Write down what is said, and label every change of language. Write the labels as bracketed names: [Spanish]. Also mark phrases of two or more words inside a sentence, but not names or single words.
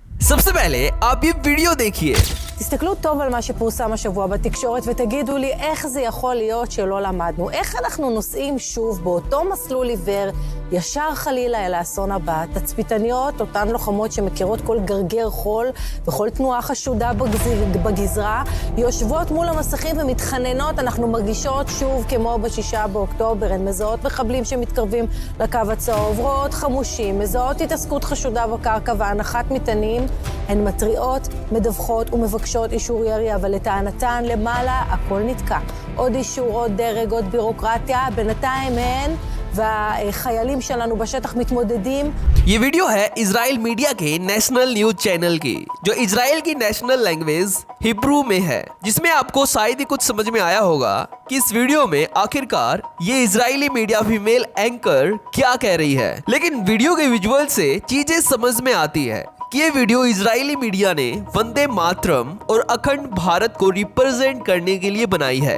[Hindi] सबसे पहले आप ये वीडियो देखिए। [Hebrew] תסתכלו טוב על מה שפורסם השבוע בתקשורת ותגידו לי איך זה יכול להיות שלא למדנו. איך אנחנו נוסעים שוב באותו מסלול עיוור, ישר חלילה אל האסון הבא. תצפיתניות, אותן לוחמות שמכירות כל גרגר חול וכל תנועה חשודה בגזרה, יושבות מול המסכים ומתחננות. אנחנו מרגישות שוב כמו ב6 באוקטובר. הן מזהות מחבלים שמתקרבים לקו הצהוב, רואות חמושים, מזהות התעסקות חשודה בקרקע והנחת מטענים. הן מטריעות, מדווחות ומבקשות אישור ירי, אבל לטענתן למעלה הכל נתקע. עוד אישור, עוד דרג, עוד בירוקרטיה, בינתיים הן והחיילים שלנו בשטח מתמודדים. [Hindi] ये वीडियो है इजराइल मीडिया के [English] national news channel [Hindi] की, जो इजराइल की [English] national language [Hindi] हिब्रू में है, जिसमें आपको शायद ही कुछ समझ में आया होगा कि इस वीडियो में आखिरकार ये इजरायली [English] media female anchor [Hindi] क्या कह रही है। लेकिन वीडियो के विजुअल से चीजें समझ में आती है कि ये वीडियो इजरायली मीडिया ने वंदे मातरम और अखंड भारत को रिप्रेजेंट करने के लिए बनाई है।